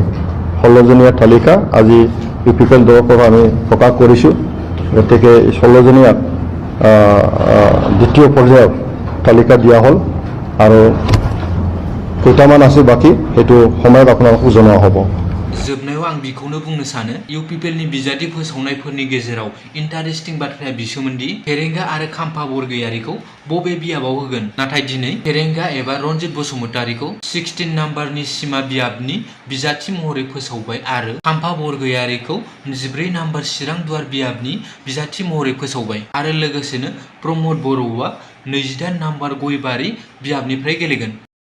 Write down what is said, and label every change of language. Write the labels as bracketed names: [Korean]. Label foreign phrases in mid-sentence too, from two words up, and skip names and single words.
[Assamese] 16 জনীয়া তালিকা আজি ইউপিপিএল দলৰ পৰা আমি প্ৰকাশ কৰিছোঁ। গতিকে 16 জনীয়া দ্বিতীয় পৰ্যায়ৰ তালিকা দিয়া হ'ল আৰু কেইটামান আছে বাকী সেইটো সময়ত আপোনালোকক জনোৱা হ'ব। [Bodo] जोबनायाव आं बेखौनो बुंनो सानो इउपिपिएलनि बिजाथि फोसावनायफोरनि गेजेराव इन्टारेस्टिं बाथ्राया बिसोमोनदि फेरेंगा आरो खाम्फा बरगयारिखौ बबे बियाबाव होगोन, नाथाय दिनै फेरेंगा एबा रनजित बसुमतारीखौ 16 नाम्बारनि सीमा बियाबनि बिजाथि महरै फोसावबाय आरो खाम्फा बरगयारिखौ 14 नाम्बार चिरां दुवार बियाबनि बिजाथि महरै फोसावबाय आरो लोगोसेनो प्रमोद बर'आ 28 नाम्बार गयबारि बियाबनिफ्राय गेलेगोन।